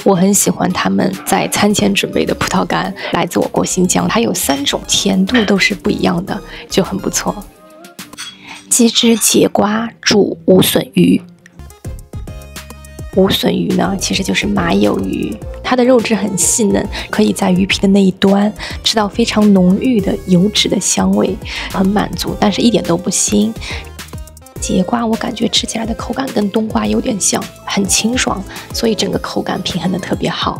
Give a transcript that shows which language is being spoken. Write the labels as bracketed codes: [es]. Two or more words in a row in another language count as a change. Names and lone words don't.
[zh] 我很喜歡他們在餐前準備的葡萄乾，來自我國新疆，它有3種，甜度都是不一樣的，就很不錯。雞汁節瓜煮無筍魚。無筍魚呢，其實就是馬友魚，它的肉質很細嫩，可以在魚皮的那一端吃到非常濃郁的油脂的香味，很滿足，但是一點都不腥。節瓜我感覺吃起來的口感跟冬瓜有點像，很清爽，所以整個口感平衡的特別好。